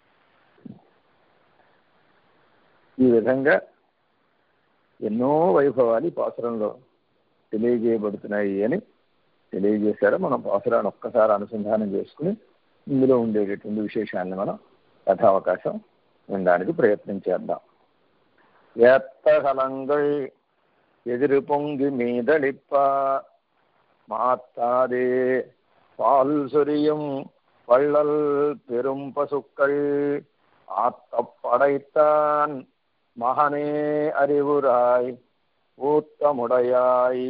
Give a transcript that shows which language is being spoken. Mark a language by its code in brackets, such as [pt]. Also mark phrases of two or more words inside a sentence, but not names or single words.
[te] ఈ విధంగా ఎన్నో వైభవాలు ఈ పాసురంలో తెలియజేయబడుతున్నాయి అని తెలియజేశారు. మనం పాసురాన్ని ఒక్కసారి అనుసంధానం చేసుకుని ఇందులో ఉండేటటువంటి విశేషాన్ని మనం కథావకాశం వినడానికి ప్రయత్నం చేద్దాం. [ta] ஏத்தகலங்கள் எதிர் பொங்கி மீதளிப்ப மாத்தாதே பால் சொரியும் வள்ளல் பெரும் பசுக்கள் ஆத்தப்படைத்தான் மகனே அறிவுராய் ஊத்தமுடையாய்